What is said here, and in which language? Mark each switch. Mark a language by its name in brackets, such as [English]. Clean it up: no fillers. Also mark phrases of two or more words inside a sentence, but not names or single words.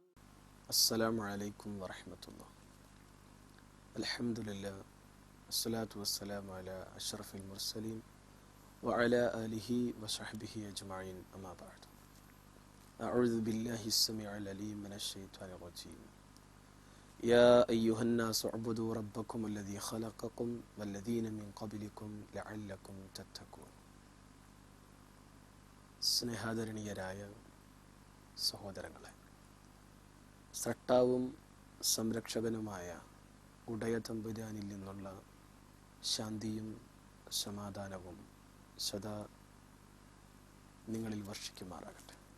[Arabic] السلام عليكم ورحمة الله. الحمد لله والصلاة والسلام على أشرف المرسلين وعلى آله وصحبه أجمعين أما بعد. أعوذ بالله السميع العليم من الشيطان الرجيم. يا أيها الناس اعبدوا ربكم الذي خلقكم والذين من قبلكم لعلكم تتقون. [Malayalam] സ്നേഹാദരണീയരായ സഹോദരങ്ങളെ, സട്ടാവും സംരക്ഷകനുമായ ഉടയ തമ്പുരാനിൽ നിന്നുള്ള ശാന്തിയും സമാധാനവും സദാ നിങ്ങളിൽ വർഷിക്കുമാറാകട്ടെ.